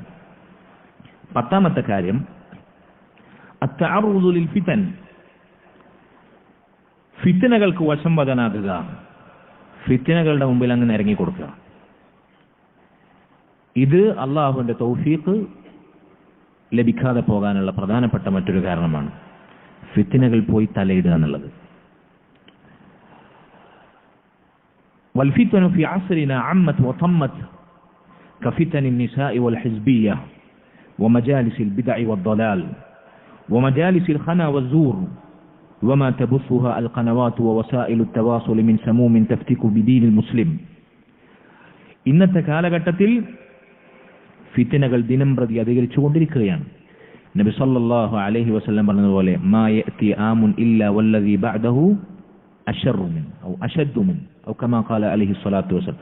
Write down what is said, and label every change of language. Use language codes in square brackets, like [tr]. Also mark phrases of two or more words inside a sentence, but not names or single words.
[ml] 10ാമത്തെ കാര്യം [ar] التعرض للفتن, [ml] ഫിത്നകൾക്ക് വശംവദനാകുക, ഫിത്നകളുടെ മുമ്പിൽ അങ്ങ് ഇറങ്ങി കൊടുക്കുക. ഇത് അള്ളാഹുവിന്റെ തൗഫീഖ് ലഭിക്കാതെ പോകാനുള്ള പ്രധാനപ്പെട്ട മറ്റൊരു കാരണമാണ്. ഫിത്നകൾ പോയി തലയിടുക എന്നുള്ളത്. [ar] والفتن في عصرنا عمت وطمت كفتن النساء والحزبية ومجالس البدع والضلال ومجالس الخنا والزور وما تبثها القنوات ووسائل التواصل من سموم تفتك بدين المسلم. [ml] ഇന്നത്തെ കാലഘട്ടത്തിൽ ഫിത്നകൾ ദിനം പ്രതി അധികരിച്ചുകൊണ്ടിരിക്കുകയാണ്. നബി [ar] صلى الله عليه وسلم [ml] പറഞ്ഞതുപോലെ [ar] ما يأتي عام إلا والذي بعده أشر منه أو أشد منه أو كما قال عليه الصلاة والسلام.